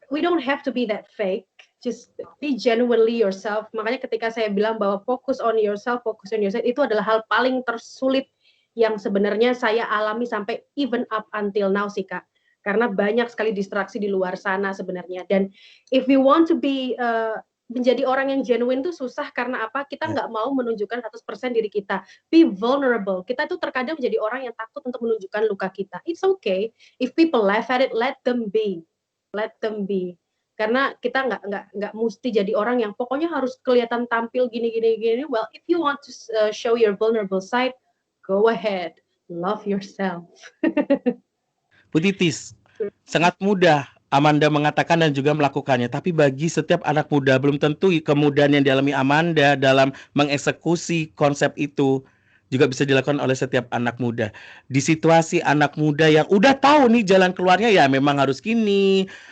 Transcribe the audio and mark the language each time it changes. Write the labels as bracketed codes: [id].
[en] We don't have to be that fake. Just be genuinely yourself. [id] Makanya ketika saya bilang bahwa focus on yourself, itu adalah hal paling tersulit yang sebenarnya saya alami sampai even up until now sih Kak. Karena banyak sekali distraksi di luar sana sebenarnya. Dan if we want to be menjadi orang yang genuine tuh susah karena apa? Kita nggak mau menunjukkan 100% diri kita. Be vulnerable. Kita tuh terkadang menjadi orang yang takut untuk menunjukkan luka kita. It's okay. [en] If people laugh at it, let them be. Let them be. [id] Karena kita nggak mesti jadi orang yang pokoknya harus kelihatan tampil gini. [en] Well, if you want to show your vulnerable side, go ahead. Love yourself. [id] Bu Titis, sangat mudah Amanda mengatakan dan juga melakukannya. Tapi bagi setiap anak muda belum tentu kemudahan yang dialami Amanda dalam mengeksekusi konsep itu juga bisa dilakukan oleh setiap anak muda. Di situasi anak muda yang udah tahu nih jalan keluarnya ya memang harus gini.